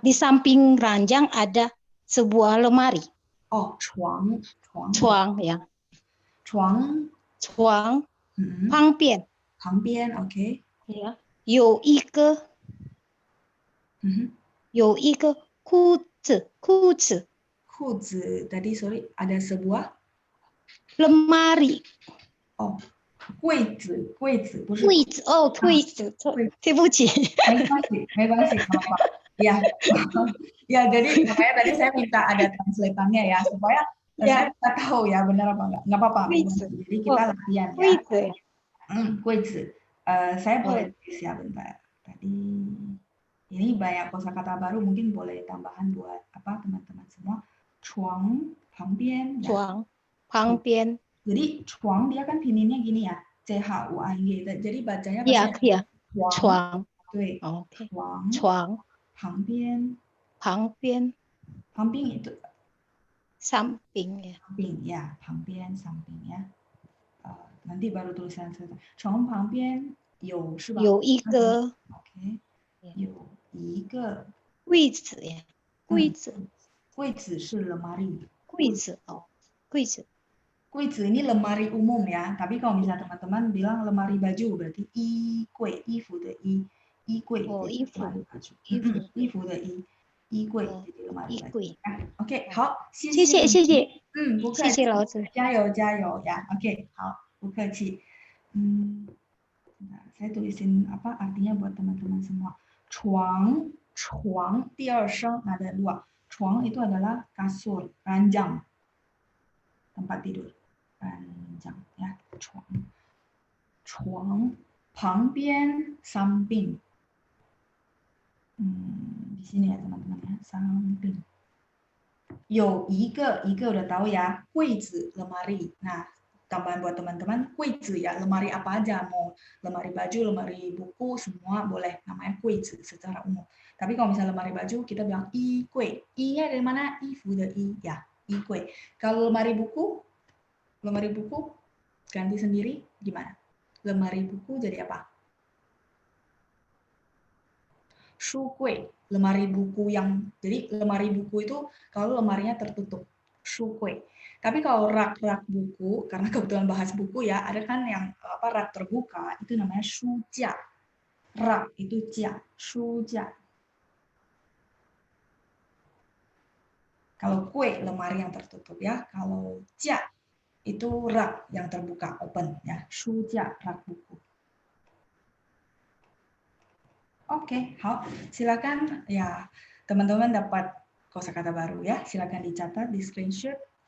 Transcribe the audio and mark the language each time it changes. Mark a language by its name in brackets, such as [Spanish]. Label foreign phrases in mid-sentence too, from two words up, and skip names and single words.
[Indonesian] Di samping ranjang ada sebuah lemari. [Chinese] Oh, 床 ya. 床旁边 [Indonesian] oke. Ya. [Chinese] 有一个裤子 [Indonesian] tadi sorry ada sebuah lemari. [Chinese] Oh, 柜子不是柜子哦，柜子，对不起。没关系 [Indonesian] apa-apa. Ya. Ya, jadi makanya tadi saya minta ada translatannya ya supaya saya bisa tahu ya benar apa enggak. Enggak apa-apa. Jadi kita latihan ya. [Chinese] 柜子. [Indonesian] Saya boleh tulis ya bentar. Tadi Ini banyak kosakata baru, mungkin boleh tambahan buat apa teman-teman semua. [Chinese] Chuang, 旁边, ya. 床旁边 [Indonesian] Jadi chuang dia kan pininnya gini ya, CHUANG. Jadi bacanya ya pasti ya chuang. [Chinese] 床对 OK 床床旁边旁边旁边 itu [Indonesian] samping ya samping ya, 旁边 samping ya. Nanti baru tulisan selesai. [Chinese] 床旁边有是吧？有一个 OK， Yeah. 有一个柜子呀柜子柜子是 lemari。柜子哦柜子 [Indonesian] 柜子 ini lemari umum ya, tapi kalau misalnya teman-teman bilang lemari baju berarti [Chinese] 衣柜，衣服的衣，衣柜哦 [Indonesian] jadi [Chinese] 衣服 [Indonesian] lemari baju， [Chinese] 衣服衣服的衣，衣柜哦 [Indonesian] jadi lemari [Chinese] 衣 [Indonesian] baju [Chinese] 柜 [Indonesian] ya. Oke， [Chinese] 好，谢谢谢谢谢不客谢气，谢老师加油加油 ya. Oke，好，不客气。 [Indonesian] Nah, saya tulisin apa artinya buat teman-teman semua. [Chinese] 床，床第二声 [Indonesian] ada dua. 床 itu adalah kasur, ranjang, tempat tidur. Ranjang ya, [Chinese] 床。床旁边 samping. [Indonesian] Di sini ya teman-teman ya, samping. [Chinese] 有一个 [Indonesian] udah tahu ya, 柜子 lemari. Nah, tambahan buat teman-teman, 柜子 ya, lemari apa aja, mau lemari baju, lemari buku, semua boleh, namanya 柜子 secara umum. Tapi kalau misalnya lemari baju, kita bilang 衣柜. I-nya dari mana? [Chinese] 衣服的衣 ya, 衣柜. [Indonesian] Kalau lemari buku ganti sendiri gimana? Lemari buku jadi apa? [Chinese] 书柜, [Indonesian] lemari buku yang, jadi lemari buku itu kalau lemarinya tertutup, [Chinese] 书柜. [Indonesian] Tapi kalau rak-rak buku, karena kebetulan bahas buku ya, ada kan yang rak terbuka, itu namanya 书架. Rak itu 架, 书架. Kalau kue lemari yang tertutup ya, kalau 架 itu rak yang terbuka, open ya, 书架 rak buku. Oke, silakan ya teman-teman dapat kosakata baru ya, silakan dicatat di screenshot.